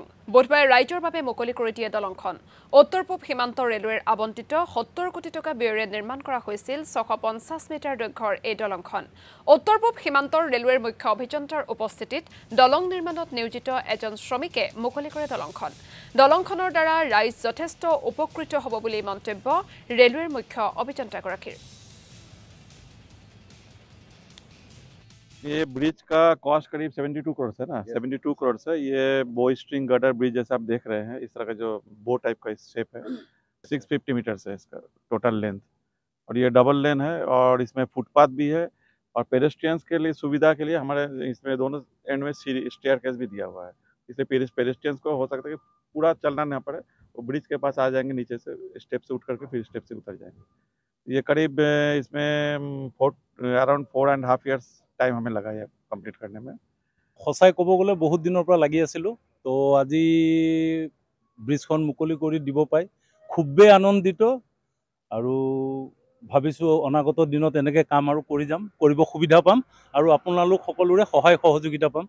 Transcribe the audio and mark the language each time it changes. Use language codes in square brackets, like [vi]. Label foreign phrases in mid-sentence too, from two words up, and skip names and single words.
[as] বুধবাৰে ৰাইজৰ বাবে মুকলি কৰি দিয়ে দলংখন। উত্তৰ পূব সীমান্ত ৰেলৱেৰ আবণ্টিত 70 কোটি টকা ব্যয়েৰে নিৰ্মাণ কৰা হৈছিল 650 মিটাৰ দৈৰ্ঘ্যৰ এই দলংখন। উত্তৰ পূব সীমান্তৰ ৰেলৱেৰ মুখ্য অভিযন্তাৰ উপস্থিতিত দলং নিৰ্মাণত নিয়োজিত এজন শ্ৰমিকে মুকলি কৰে দলংখন। দলংখনৰ দ্বাৰা ৰাইজ যথেষ্ট উপকৃত হ'ব বুলি মন্তব্য ৰেলৱেৰ মুখ্য অভিযন্তাগৰাকীৰ। [hi] ये ब्रिज का कॉस्ट करीब 72 करोड़ है ना, 72 करोड़ से। ये [en] bow string girder bridge [hi] जैसा आप देख रहे हैं, इस तरह का जो [en] bow type [hi] का शेप है, 650 मीटर है इसका [en] total length. [hi] और ये [en] double lane [hi] है और इसमें फुटपाथ भी है और पेडेस्ट्रियंस के लिए सुविधा के लिए हमारे इसमें दोनों एंड में स्टेयरकेस भी दिया हुआ है। इससे पेडेस्ट्रियंस को हो सकता है कि पूरा चलना ना पड़े, वो ब्रिज के पास आ जाएंगे, नीचे से स्टेप से उठ करके फिर स्टेप से उतर जाएंगे। ये करीब इसमें अराउंड 4.5 years टाइम हमें लगा है कंप्लीट करने में। [as] সঁচাই ক'ব গ'লে বহুত দিনৰ পৰা লাগি আছিলোঁ, তো আজি ব্ৰিজখন মুকলি কৰি দিব পাই খুবেই আনন্দিত আৰু ভাবিছোঁ অনাগত দিনত এনেকৈ কাম আৰু কৰিব সুবিধা পাম আৰু আপোনালোক সকলোৰে সহায় সহযোগিতা পাম।